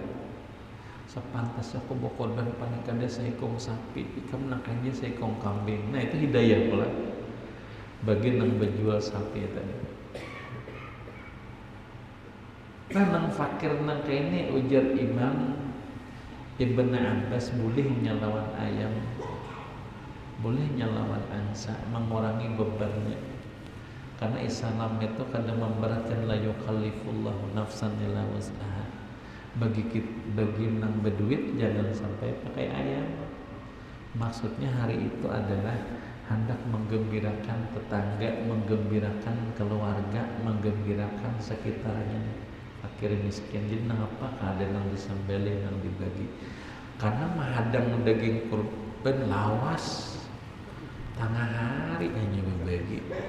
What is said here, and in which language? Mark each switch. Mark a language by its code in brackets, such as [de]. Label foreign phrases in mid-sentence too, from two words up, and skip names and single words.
[bjn] Sepantas aku berkorban paling kada seekong sapi, ikam nangkainya seekong kambing. Nah itu hidayah pula bagi nang berjual sapi tadi. Nah nang fakir nangkainnya ujar Imam Ibn Abbas boleh nyalawan ayam, boleh nyalawan angsa, mengurangi bebannya. [id] Karena Islam itu kadang memberatkan, [ar] لا يكلف الله نفسا إلا وسعها. [bjn] Bagi nang berduit jangan sampai pakai ayam. [id] Maksudnya hari itu adalah hendak menggembirakan tetangga, menggembirakan keluarga, menggembirakan sekitarnya, fakir miskin. [bjn] Jadi nang apa ada nang disembelih, nang dibagi. Karena mahadang daging kurban lawas tengah hari hanya berbagi.